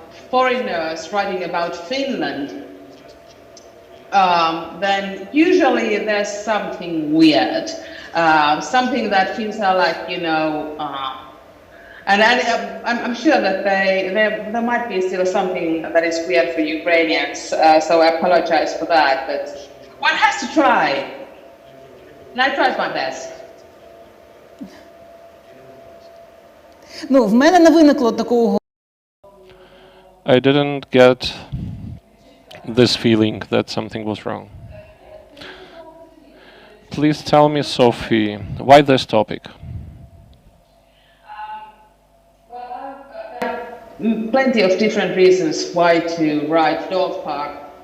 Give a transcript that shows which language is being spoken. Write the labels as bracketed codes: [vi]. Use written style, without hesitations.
[en] foreigners writing about Finland, then usually there's something weird, something that feels like, and I'm sure that there might be still something that is weird for Ukrainians, so I apologize for that, but one has to try, and I tried my best. [uk] В мене не виникло такого. [en] I didn't get this feeling that something was wrong. Please tell me, Sophie, why this topic? Plenty of different reasons why to write Dog Park.